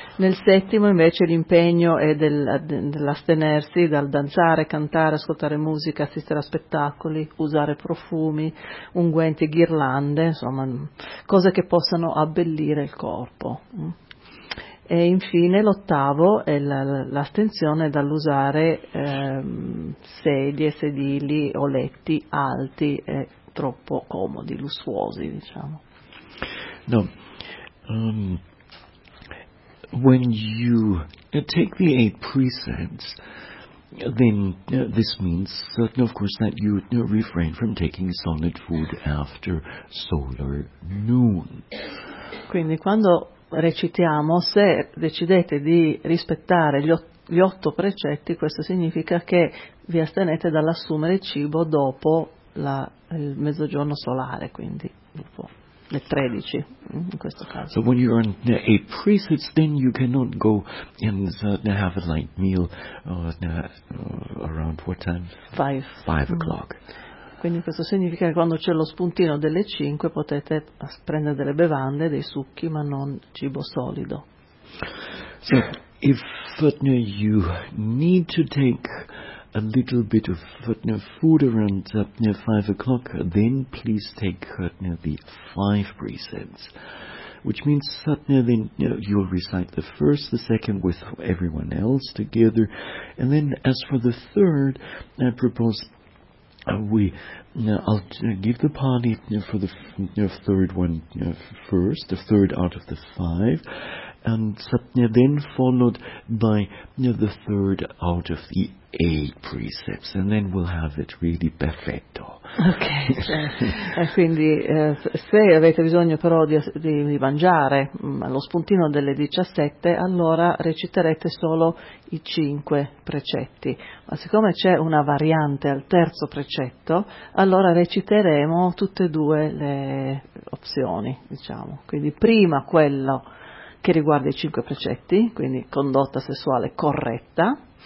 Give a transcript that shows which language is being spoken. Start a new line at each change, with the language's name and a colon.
Italian: Nel settimo invece l'impegno è dell'astenersi dal danzare, cantare, ascoltare musica, assistere a spettacoli, usare profumi, unguenti, ghirlande, insomma cose che possano abbellire il corpo. E infine l'ottavo è l'astensione dall'usare sedie, sedili o letti alti e troppo comodi, lussuosi, diciamo. No.
English: When you take the eight precepts, then this means, of course, that you refrain from taking solid food after solar noon.
Italian: Quindi quando recitiamo, se decidete di rispettare gli otto precetti, questo significa che vi astenete dall'assumere cibo dopo il mezzogiorno solare, quindi dopo le 13 in questo caso.
English: So when you're on a precepts, then you cannot go and have a light meal around what time? Five o'clock.
Italian: Quindi questo significa che quando c'è lo spuntino delle 5 potete prendere delle bevande, dei succhi, ma non cibo solido.
English: So if you need to take a little bit of food around 5 o'clock, then please take the five precepts, which means then you'll recite the first, the second with everyone else together, and then as for the third, I propose I'll give the party for the third one first, the third out of the five, and then followed by the third out of the eight precepts, and then we'll have it really perfetto.
Italian: Ok, e quindi se avete bisogno però di mangiare allo spuntino delle 17, allora reciterete solo i cinque precetti, ma siccome c'è una variante al terzo precetto, allora reciteremo tutte e due le opzioni, diciamo, quindi prima quello che riguarda i cinque precetti, quindi condotta sessuale corretta,